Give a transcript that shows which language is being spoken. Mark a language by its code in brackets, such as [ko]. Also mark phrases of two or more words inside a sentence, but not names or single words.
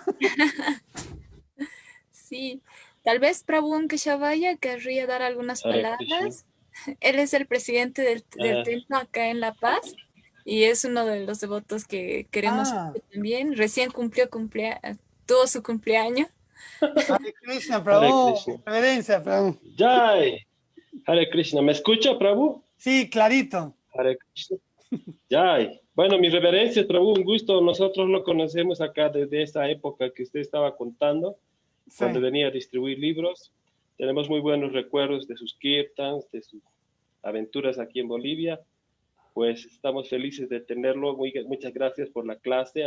[es] Sí, tal vez Prabhu Keshavaya querría dar algunas Hare palabras. Él es el presidente del Ah. templo acá en La Paz y es uno de los devotos que queremos Ah, también. Recién tuvo su cumpleaños. Hare Krishna, Hare Prabhu. Krishna. Reverencia, Prabhu. Jai. Hare Krishna. ¿Me escucha, Prabhu? Sí, clarito. Hare Krishna. Jai. Bueno, mi reverencia, Prabhu, un gusto. Nosotros lo conocemos acá desde esa época que usted estaba contando, Sí. cuando venía a distribuir libros. Tenemos muy buenos recuerdos de sus kirtans, de sus aventuras aquí en Bolivia. Pues estamos felices de tenerlo. Muchas gracias por la clase.